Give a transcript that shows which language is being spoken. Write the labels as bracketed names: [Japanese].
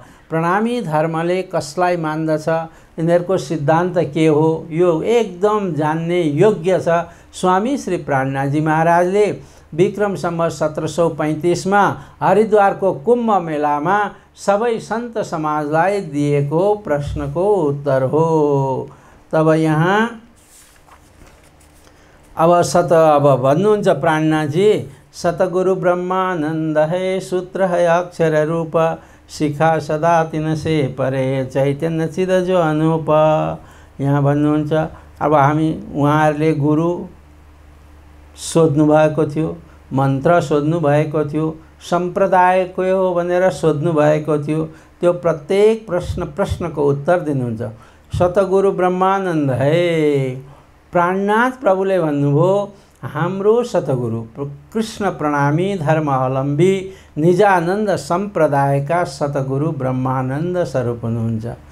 [Nepali] प्रणामी धर्मले कसलाई मान्दछ, यिनीहरूको सिद्धान्त के हो, यो एकदम जान्ने योग्य छ। स्वामी श्री प्राणनाथजी महाराजले विक्रम सम्वत 1735 मा हरिद्वारको कुम्भ मेलामा सबै सन्त समाजलाई दिएको प्रश्नको उत्तर हो। तब यहाँ अब भन्नुहुन्छ प्राणनाथजी, [Hindi] सतगुरु ब्रह्मानंद है, सूत्र है अक्षर रूप, शिखा सदा तिन से परे, चैतन्य चिद जो अनुप। [Nepali] यहाँ भन्नुहुन्छ अब हामी उहाँहरूले गुरु सोध्नु भएको थियो, मन्त्र सोध्नु भएको थियो, सम्प्रदाय के हो भनेर सोध्नु भएको थियो। त्यो प्रत्येक प्रश्नको उत्तर दिनुहुन्छ। सतगुरु ब्रह्मानंद है। प्राणनाथ प्रभुले भन्नुभयो, हाम्रो सतगुरु कृष्ण प्रणामी धर्मावलम्बी निजानन्द सम्प्रदायका सतगुरु ब्रह्मानन्द स्वरूप हुनुहुन्छ।